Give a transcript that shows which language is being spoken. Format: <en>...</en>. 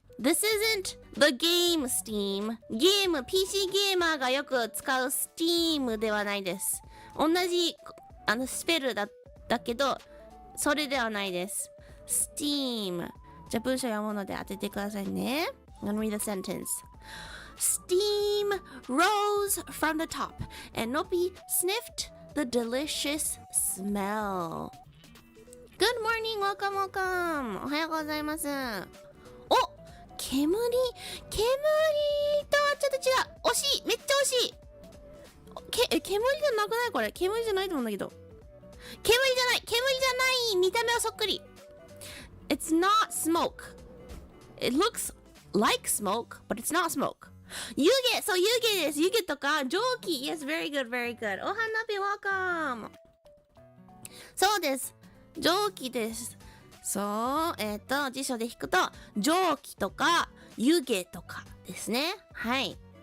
<en>This isn't the game Steam.</en> <ja>ゲーム、PC ゲーマーがよく使う Steam ではないです。同じスペルだけど、それではないです。 Steam。じゃあ文章読むので当ててくださいね。</ja> <en>I'm gonna read the sentence. Steam rose from the top, and Noppy sniffed the delicious smell. Good morning, welcome, welcome.</en> <ja>おはようございます。お、煙とはちょっと違う。惜しい、めっちゃ惜しい。煙じゃなくないこれ。煙じゃないと思うんだけど。煙じゃない見た目はそっくり。</ja> <en>It's not smoke. It looks like smoke, but it's not smoke.</en> <ja>湯気、そう湯気です。湯気とか蒸気。</ja> <en>Yes, very good, very good. お花火 welcome.</en> <ja>そうです。蒸気です。そう、辞書で引くと蒸気とか湯気とかですね。はい。</ja>